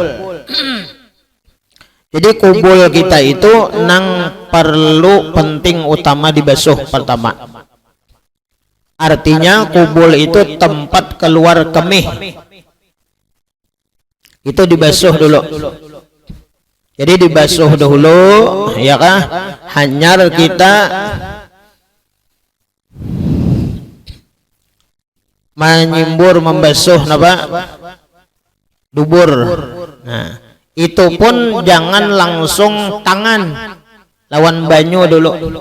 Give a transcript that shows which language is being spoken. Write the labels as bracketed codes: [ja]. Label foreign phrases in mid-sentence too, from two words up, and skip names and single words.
[bjn] Jadi kubul kita itu nang perlu penting utama dibasuh pertama. [id] Artinya kubul itu tempat keluar kemih. Itu dibasuh dulu. Jadi dibasuh dulu, ya kah? [bjn] Hanyar kita menyimbur, membasuh napa? Dubur. Nah, itu pun jangan langsung tangan, lawan banyu dulu.